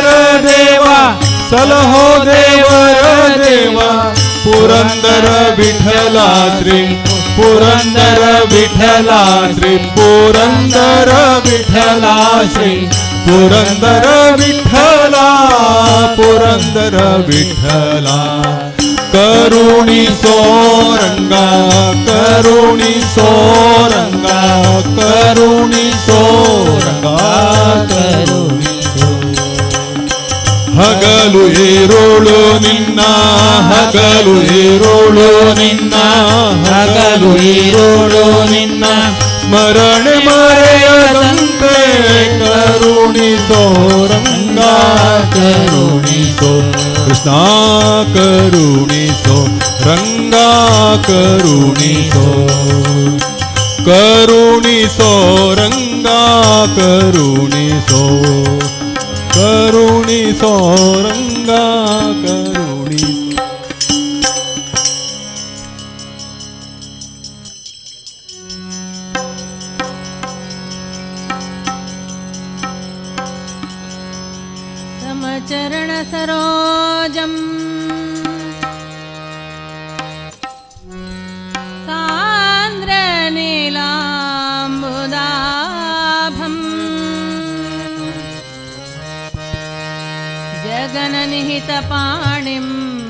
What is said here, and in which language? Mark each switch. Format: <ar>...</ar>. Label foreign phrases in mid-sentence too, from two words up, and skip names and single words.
<kn>ದೇವ ಸಲಹೋ ದೇವರ ದೇವ ಪುರಂದರ ವಿಠಲ ಶ್ರೀ ಪುರಂದರ ವಿಠಲ ಶ್ರೀ ಪುರಂದರ ವಿಠಲ ಶ್ರೀ ಪುರಂದರ ವಿಠಲ ಪುರಂದರ ವಿಠ್ಠಲ ಕರುಣಿಸೋ ರಂಗಾ ಕರುಣಿಸೋ ರಂಗಾ ಕರುಣಿಸೋ ರಂಗಾ ಕರುಣಿಸೋ ಹಗಲು ಏರೋಳು ನಿನ್ನ ಹಗಲು ಏರೋಳು ನಿನ್ನ ಹಗಲು ಇರುಳು ನಿನ್ನ ಸ್ಮರಣೆ ಮರೆಯದಂತೆ ಕರುಣಿಸೋ ರಂಗ ಕರುಣಿಸೋ ಕೃಷ್ಣ ಕರುಣಿಸೋ ರಂಗ ಕರುಣಿಸೋ ಕರುಣಿಸೋ ರಂಗ ಕರುಣಿಸೋ ಕರುಣಿಸೋ ರಂಗ ಕರುಣಿಸೋ</kn> <sa>समचरण सरोजम् सान्द्र नीलाम्बुदाभम् जगननिहितपाणिम्</sa>